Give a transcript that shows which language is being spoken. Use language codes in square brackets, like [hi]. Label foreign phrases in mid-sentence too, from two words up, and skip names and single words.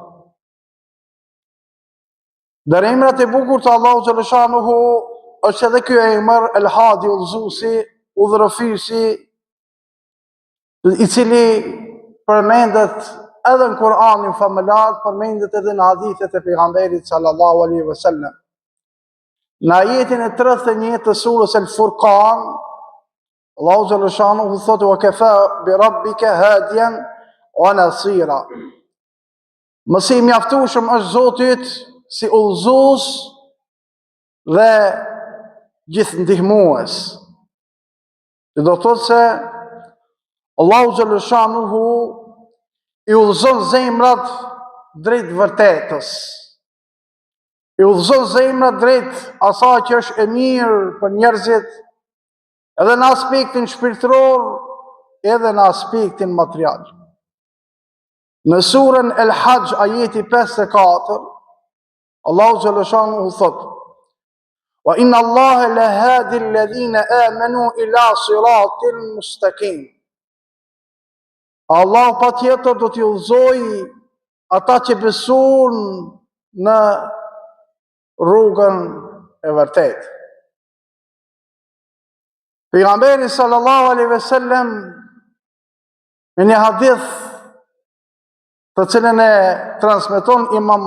[sq] Ndër emrat e bukur të Allahut xhaleshanuhu është edhe ky emër El Hadi, udhëzuesi, udhërofyesi, i cili përmendet edhe në Kur'anin famëlar, përmendet edhe në hadithet e pejgamberit [ar] صلى الله عليه وسلم. [sq] Në ajetin e 31 të surës El Furqan, Allahu xhaleshanuhu thotë: [ar] "وكفى بربك هاديا ونصيرا." [sq] Mësi i mjaftueshëm është Zotit si udhëzues dhe gjithë ndihmues. Që do thotë se Allahu xhaleshanuhu i udhëzon zemrat drejt vërtetës. I udhëzon zemrat drejt asaj që është e mirë për njerëzit, edhe në aspektin shpirtëror, edhe në aspektin material. Në surën El Hajj, ajeti 54, Allahu xhaleshanuhu thotë: [ar] "وإن الله لهاد الذين آمنوا إلى صراط مستقيم." [sq] Allah patjetër do t'i udhëzojë ata që besojnë në rrugën e vërtetë. Pejgamberi [ar] صلى الله عليه وسلم [sq] në një hadith të cilën e transmeton Imam